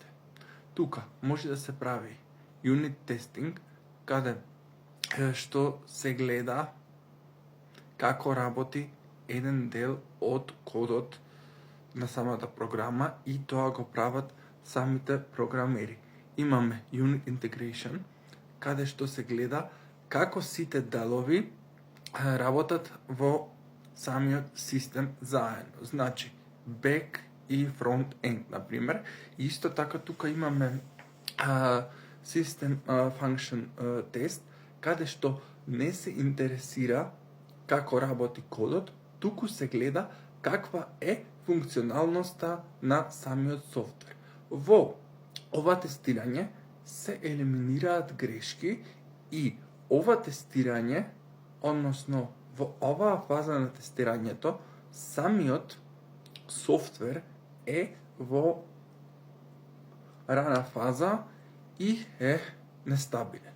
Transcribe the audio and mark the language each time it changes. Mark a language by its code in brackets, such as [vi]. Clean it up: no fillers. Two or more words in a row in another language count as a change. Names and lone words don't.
[mk] Тука може да се прави [en] unit testing, [mk] каде што се гледа како работи еден дел од кодот на самата програма и тоа го прават самите програмери. Имаме [en] unit integration, [mk] каде што се гледа како сите делови работат во самиот систем заедно. Значи, [en] back и front end, [mk] например. Исто така тука имаме [en] system function [mk] тест, каде што не се интересира како работи кодот, туку се гледа каква е функционалноста на самиот софтвер. Во ова тестирање се елиминираат грешки и ова тестирање, односно во оваа фаза на тестирањето, самиот софтвер е во рана фаза и е нестабилен.